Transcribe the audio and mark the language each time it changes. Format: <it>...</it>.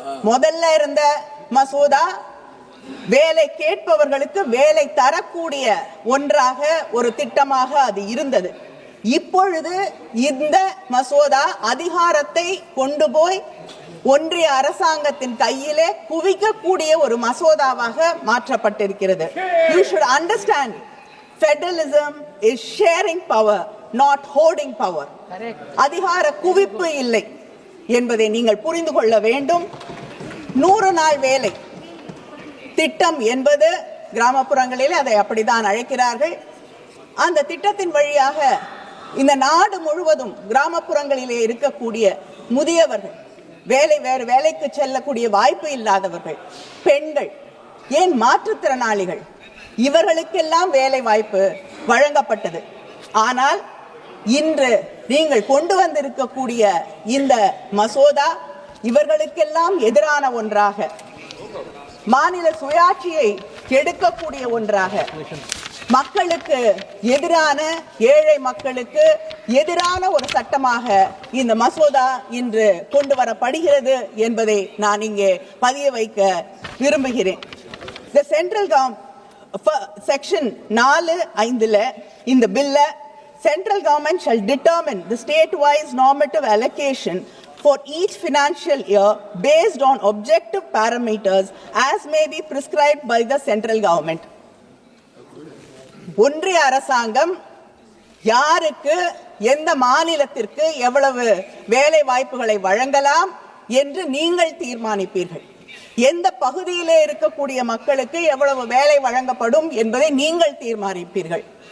<ta>முதல்ல இருந்த மசோதா வேலை கேட்பவர்களுக்கு வேலை தரக்கூடிய ஒன்றாக ஒரு திட்டமாக அது இருந்தது. இப்பொழுது இந்த மசோதா அதிகாரத்தை கொண்டு போய் ஒன்றிய அரசாங்கத்தின் கையிலே குவிக்கக்கூடிய ஒரு மசோதாவாக மாற்றப்பட்டிருக்கிறது.</ta> <en>You should understand, federalism is sharing power, not hoarding power.</en> <ta>அதிகார குவிப்பு இல்லை என்பதை நீங்கள் புரிந்து கொள்ள வேண்டும். 100 நாள் வேலை திட்டம் என்பது கிராமப்புறங்களிலே அதை அப்படித்தான் அழைக்கிறார்கள். அந்த திட்டத்தின் வழியாக இந்த நாடு முழுவதும் கிராமப்புறங்களிலே இருக்கக்கூடிய முதியவர்கள், வேறு வேலைக்கு செல்லக்கூடிய வாய்ப்பு இல்லாதவர்கள், பெண்கள், ஏன் மாற்றுத்திறனாளிகள், இவர்களுக்கெல்லாம் வேலை வாய்ப்பு வழங்கப்பட்டது. ஆனால் இன்று நீங்கள் கொண்டு வந்திருக்கக்கூடிய இந்த மசோதா இவர்களுக்கெல்லாம் எதிரான ஒன்றாக, மாநில சுயாட்சியை கெடுக்கக்கூடிய ஒன்றாக, மக்களுக்கு எதிரான, ஏழை மக்களுக்கு எதிரான ஒரு சட்டமாக இந்த மசோதா இன்று கொண்டு வரப்படுகிறது என்பதை நான் இங்கே பதிய வைக்க விரும்புகிறேன்.</ta> <en>The central section 4(5)</en> <ta>இந்த பில்ல,</ta> <en>central government shall determine the state-wise normative allocation for each financial year based on objective parameters as may be prescribed by the central government.</en> <ta>ஒன்றிய அரசாங்கம் யாருக்கு, எந்த மாநிலத்திற்கு எவ்வளவு வேலை வாய்ப்புகளை வழங்கலாம் என்று நீங்கள் தீர்மானிப்பீர்கள். எந்த பகுதியிலே இருக்கக்கூடிய மக்களுக்கு எவ்வளவு வேலை வழங்கப்படும் என்பதை நீங்கள் தீர்மானிப்பீர்கள்.</ta>